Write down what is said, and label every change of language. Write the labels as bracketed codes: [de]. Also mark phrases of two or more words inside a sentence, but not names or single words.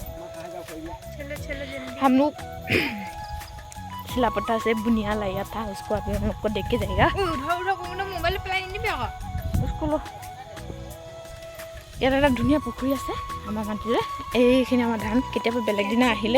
[hi] हम लोग सिलापट्टा से बुनिया लाया था उसको अभी हम लोग को देख के जाएगा मोबाइल उसको लो [as] ইয়াত এটা ধুনীয়া পুখুৰী আছে আমাৰ মাটিৰে এইখিনি আমাৰ ধান কেতিয়াবা বেলেগ দিনা আহিলে